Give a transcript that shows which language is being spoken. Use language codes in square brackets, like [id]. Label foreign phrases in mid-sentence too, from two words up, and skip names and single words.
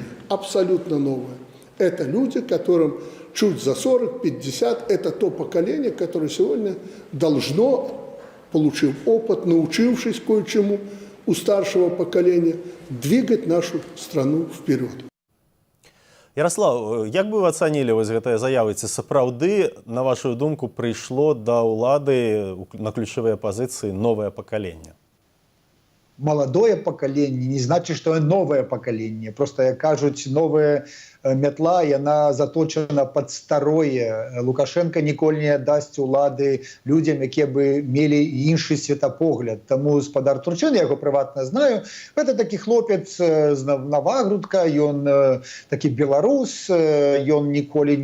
[ru] Абсолютно новое. Это люди, которым чуть за 40-50, это то поколение, которое сегодня должно, получив опыт, научившись кое-чему у старшего поколения, двигать нашу страну вперед. [be] Ярослав, як бы вы ацанілі вось гэтыя заявы, ці сапраўды, на вашу думку, прыйшло да ўлады на ключавыя пазіцыі новае пакаленне? [ru] Молодое поколение не значит, что новое поколение. Просто, [be] як кажуть, [ru] новая метла, яна заточена под старое. [be] Лукашенко ніколі не дасць улады людям, якія бы мелі іншы светапогляд. Таму спадар Турчин, я яго прыватна знаю, гэта такі хлопец з Навагрудка, ён такі беларус, ён ніколі